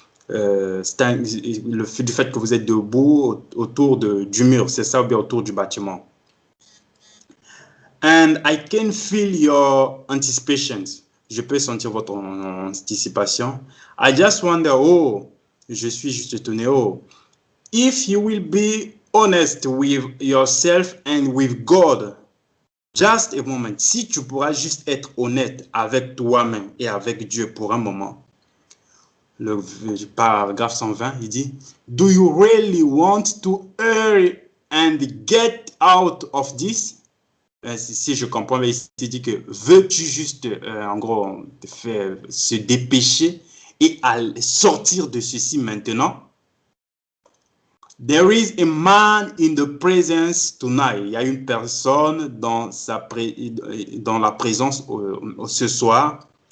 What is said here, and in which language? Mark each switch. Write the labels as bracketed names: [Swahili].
[French] du fait que vous êtes debout autour du mur, c'est ça, ou bien autour du bâtiment. [English] And I can feel your anticipations. [French] Je peux sentir votre anticipation. [English] I just wonder, oh, [French] je suis juste étonné, [English] oh, if you will be honest with yourself and with God. Just a moment. [French] Si tu pourras juste être honnête avec toi-même et avec Dieu pour un moment. Le paragraphe 120, il dit, [English] do you really want to hurry and get out of this? [French] Si je comprends, mais il dit que veux-tu juste, en gros, se dépêcher et sortir de ceci maintenant? [English] There is a man in the presence tonight. [French] Il y a une personne dans la présence ce soir.